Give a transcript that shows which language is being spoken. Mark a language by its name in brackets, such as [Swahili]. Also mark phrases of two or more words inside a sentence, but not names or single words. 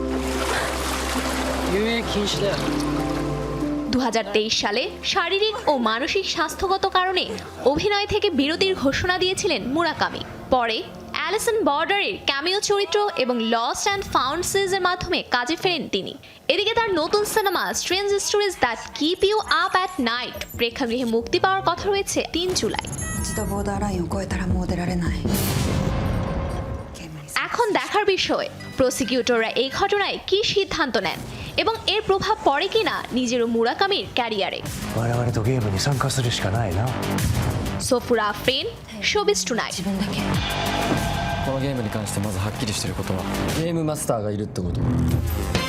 [Bangla] 2023 সালে শারীরিক ও মানসিক স্বাস্থ্যগত কারণে অভিনয় থেকে বিরতির ঘোষণা দিয়েছিলেন মুরাকামি। পরে অ্যালিস ইন বর্ডারের ক্যামিও চরিত্র এবং লস্ট অ্যান্ড ফাউন্ড সিরিজের মাধ্যমে কাজে ফেরেন তিনি। এদিকে তার নতুন সিনেমা স্ট্রেঞ্জ স্টোরিজ দ্যাট কিপ ইউ আপ অ্যাট নাইট প্রেক্ষাগৃহে মুক্তি পাওয়ার কথা রয়েছে 3 জুলাই। এখন দেখার বিষয় প্রসিকিউটররা এই ঘটনায় কি সিদ্ধান্ত নেন এবং এর প্রভাব পড়ে কিনা নিজিরো মুরাকামির ক্যারিয়ারে। সোফুরা আফরিন, শোবিজ টুনাইট। [Japanese] このゲームに関してまずはっきりしてることはゲームマスターがいるってこと。